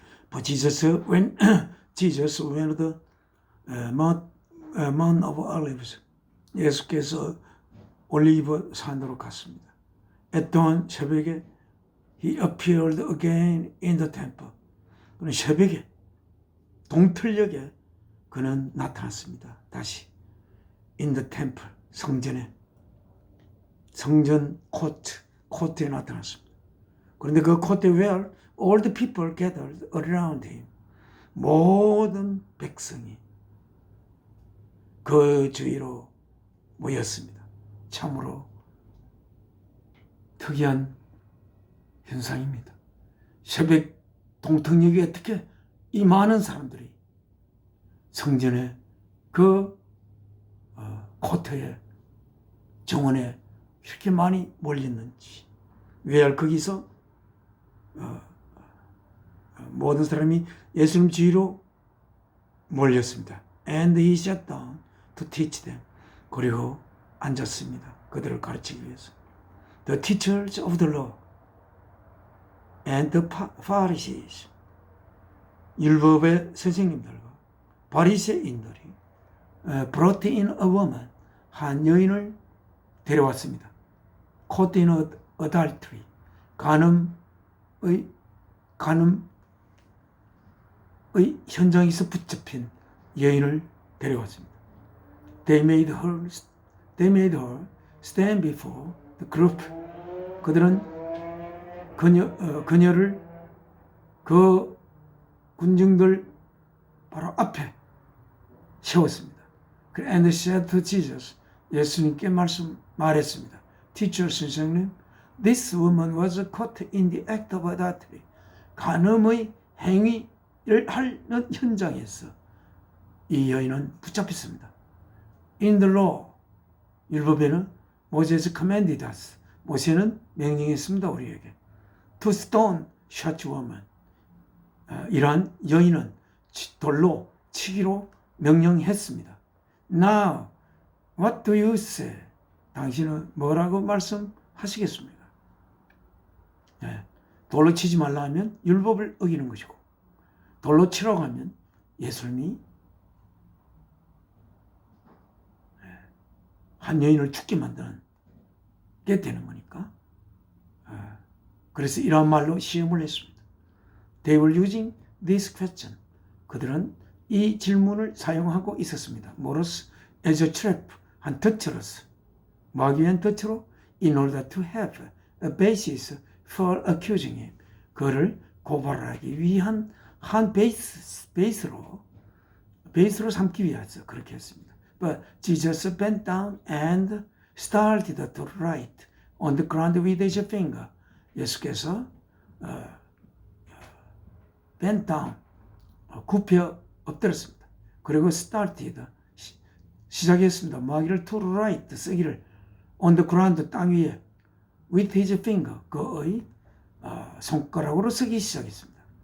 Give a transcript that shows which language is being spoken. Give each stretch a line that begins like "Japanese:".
English: But when Jesus went to the Mount of Olives,
Korean: 예수께서 올리브 산으로 갔습니다.
English: At dawn,
Korean: 새벽에
English: He appeared again in the temple.
Korean: 그는 새벽에 동틀녘에 그는 나타났습니다. 다시
English: in the temple,
Korean: 성전에, 성전 코트에 나타났습니다. 그런데 그 코트에
English: where all the people gathered around him,
Korean: 모든 백성이 그 주위로 모였습니다. 참으로 특이한 현상입니다. 새벽 동턱역에 어떻게 이 많은 사람들이 성전에 그 코트에, 정원에 이렇게 많이 몰렸는지, 왜 거기서 모든 사람이 예수님 주위로 몰렸습니다.
English: And he sat down to teach them.
Korean: 그리고 앉았습니다. 그들을 가르치기 위해서.
English: The teachers of the law. and the Pharisees,
Korean: 율법의 선생님들과 바리새인들이
English: brought in a woman,
Korean: 한 여인을 데려왔습니다.
English: caught in adultery,
Korean: 간음의 현장에서 붙잡힌 여인을 데려왔습니다.
English: They made her stand before the group.
Korean: 그들은 그녀를 그 군중들 바로 앞에 세웠습니다.
English: And said to Jesus,
Korean: 예수님께 말했습니다.
English: Teacher,
Korean: 선생님,
English: this woman was caught in the act of adultery.
Korean: 간음의 행위를 하는 현장에서 이 여인은 붙잡혔습니다.
English: In the law,
Korean: 율법에는
English: Moses commanded us.
Korean: 모세는 명령했습니다. 우리에게.
English: To stone such woman.
Korean: 이러한 여인은 돌로 치기로 명령했습니다.
English: Now, what do you say?
Korean: 당신은 뭐라고 말씀하시겠습니까? 돌로 치지 말라 하면 율법을 어기는 것이고, 돌로 치라고 하면 예수님이 한 여인을 죽게 만드는 게 되는 거니까. 그래서 이런 말로 시험을 했습니다.
English: They were using this question.
Korean: 그들은 이 질문을 사용하고 있었습니다. 뭐로서?
English: As a trap,
Korean: 한 덫으로서. 뭐하기 위한 덫으로?
English: In order to have a basis for accusing him.
Korean: 그를 고발하기 위한 한 베이스로 삼기 위해서 그렇게 했습니다.
English: But Jesus bent down and started to write on the ground with his finger.
Korean: 예수께서
English: bent down,
Korean: 굽혀 엎드렸습니다. 그리고
English: started,
Korean: 시작했습니다. 뭐하기를
English: to write,
Korean: 쓰기를
English: on the ground,
Korean: 땅 위에
English: with his finger,
Korean: 그의 손가락으로 쓰기 시작했습니다.